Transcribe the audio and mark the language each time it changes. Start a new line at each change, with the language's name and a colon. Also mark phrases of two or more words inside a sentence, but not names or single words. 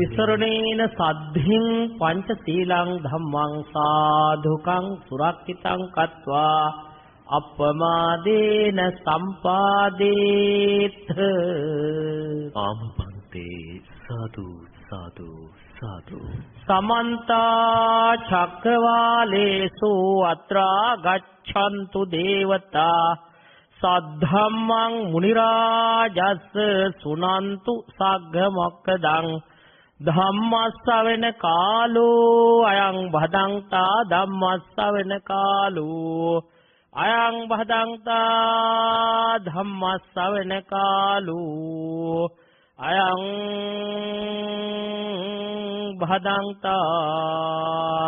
Pali: විසරණේන සද්ධින් පංචශීලං ධම්මං සාධුකං සුරක්ෂිතං කତ୍වා අප්පමාදේන සම්පාදේත. ආමපන්තේ සාදු සාදු සාදු. සමන්ත චක්කවාලේසු අත්‍රා ගච්ඡන්තු දේවතා සද්ධම්මං මුනි රාජස් සුනන්තු සග්ග මොක්ඛදං ධම්මස්සවෙන කාලෝ අයං භදංතා ධම්මස්සවෙන කාලෝ අයං භදංතා ධම්මස්සවෙන කාලෝ අයං භදංතා.